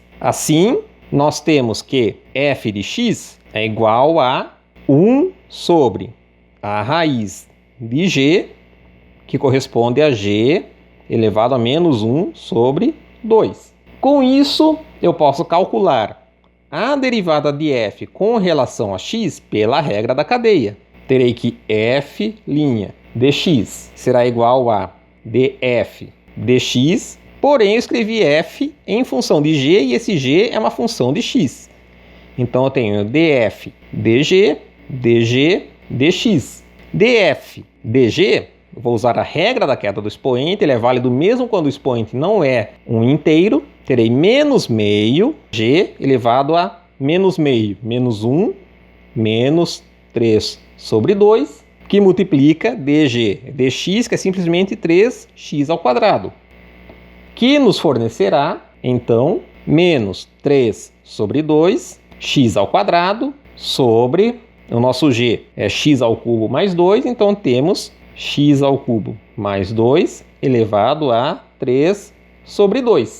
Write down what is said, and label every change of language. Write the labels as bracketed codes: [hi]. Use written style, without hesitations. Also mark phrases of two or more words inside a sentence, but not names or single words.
[pt] Assim, nós temos que f de x é igual a 1 sobre a raiz de g, que corresponde a g elevado a menos 1 sobre 2. Com isso, eu posso calcular a derivada de f com relação a x pela regra da cadeia. Terei que f' dx será igual a df dx, porém eu escrevi f em função de g e esse g é uma função de x. Então eu tenho df dg, dg, dx. df dg, eu vou usar a regra da queda do expoente, ele é válido mesmo quando o expoente não é um inteiro. Terei menos meio g elevado a menos meio, menos 1, menos 3 sobre 2, que multiplica dg dx, que é simplesmente 3x ao quadrado, que nos fornecerá, então, menos 3 sobre 2, x ao quadrado, sobre, o nosso g é x ao cubo mais 2, então temos x ao cubo mais 2 elevado a 3 sobre 2.